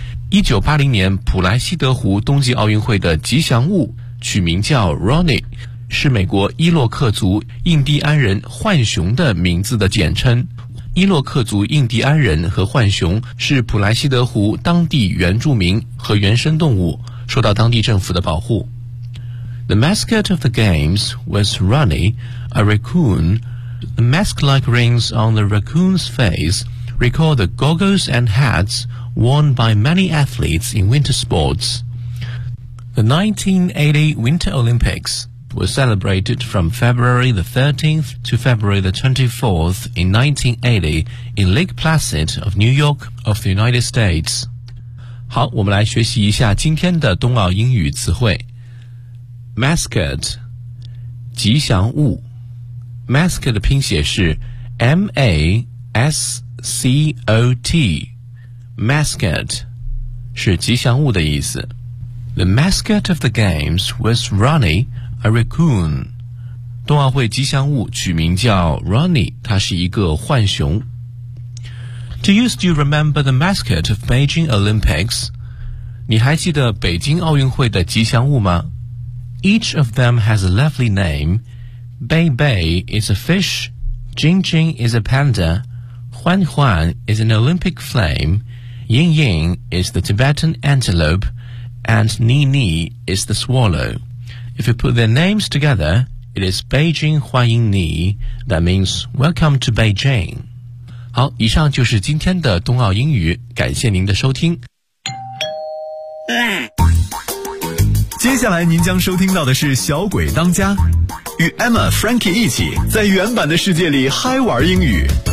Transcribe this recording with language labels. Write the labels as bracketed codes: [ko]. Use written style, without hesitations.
[zh] 1980年普莱西德湖冬季奥运会的吉祥物取名叫 Ronnie, 是美国伊洛克族印第安人浣熊的名字的简称。伊洛克族印第安人和浣熊是普莱西德湖当地原住民和原生动物受到当地政府的保护。 [en] The mascot of the games was Ronnie, a raccoon. The mask-like rings on the raccoon's face recall the goggles and hats worn by many athletes in winter sports. The 1980 Winter Olympics were celebrated from February the 13th to February the 24th in 1980 in Lake Placid of New York of the United States. [zh] 好，我们来学习一下今天的冬奥英语词汇。 [en] Mascot [zh] 吉祥物 [en] Mascot [zh] 的拼写是 [en] M-A-S-C-O-T Mascot [zh] 是吉祥物的意思 [en] The mascot of the games was Ronnie, a raccoon [zh] 冬奥会吉祥物取名叫 Ronnie 他是一个浣熊 [en] Do you still remember the mascot of Beijing Olympics? [zh] 你还记得北京奥运会的吉祥物吗 [en] Each of them has a lovely name. Bei Bei is a fish. Jing Jing is a panda. Huan Huan is an Olympic flame. Ying Ying is the Tibetan antelope. And Ni Ni is the swallow. If you put their names together, it is Beijing [zh] 欢迎你 [en] That means welcome to Beijing. [zh] 好，以上就是今天的冬奥英语，感谢您的收听。接下来您将收听到的是小鬼当家，与 Emma Frankie 一起在原版的世界里嗨玩英语。